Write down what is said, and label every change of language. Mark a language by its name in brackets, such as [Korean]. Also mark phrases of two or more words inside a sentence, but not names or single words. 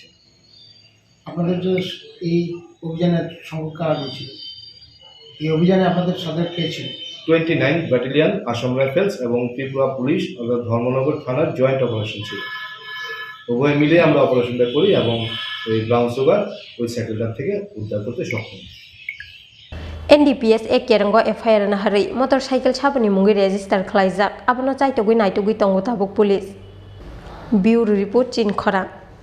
[Bangla] আপনাদের যে এই অভিযানের সংখ্যা ছিল, এই অভিযানে আপনাদের সদস্য কে ছিল? 29 ব্যাটালিয়ন আসাম রাইফেলস এবং ত্রিপুরা পুলিশ অর্থাৎ ধর্মনগর থানার [English] joint operation [Bangla] ছিল। উভয় মিলে আমরা অপারেশনটা করি এবং ওই [English] brown sugar [Bangla] ওই সাইকেলটার থেকে উদ্ধার করতে সক্ষম। [Kok Borok] NDPS Ekerango FIR na hari motorcycle chabani mungi register khlaijak abono chaitogui naitogui tongo tabuk police [English] Bureau Report [Kok Borok] Chin Khora